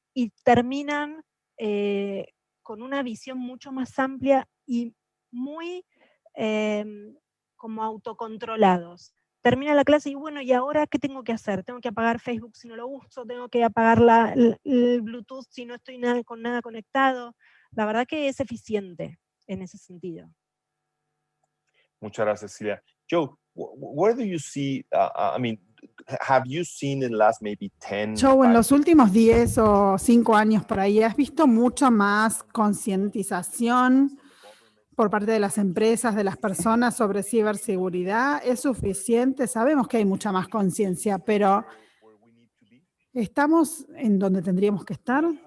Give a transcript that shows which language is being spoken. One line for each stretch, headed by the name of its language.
Spanish: Y terminan con una visión mucho más amplia y muy como autocontrolados. Termina la clase y bueno, ¿y ahora qué tengo que hacer? Tengo que apagar Facebook si no lo uso, tengo que apagar el Bluetooth si no estoy con nada conectado. La verdad que es eficiente en ese sentido. Muchas gracias, Cecilia.
English: Joe, where do you see, I mean, have you seen in the last maybe 10?
Spanish: Joe, en los últimos 10 o 5 años por ahí, ¿has visto mucho más concientización por parte de las empresas, de las personas sobre ciberseguridad? ¿Es suficiente? Sabemos que hay mucha más conciencia, pero ¿estamos en donde tendríamos que estar?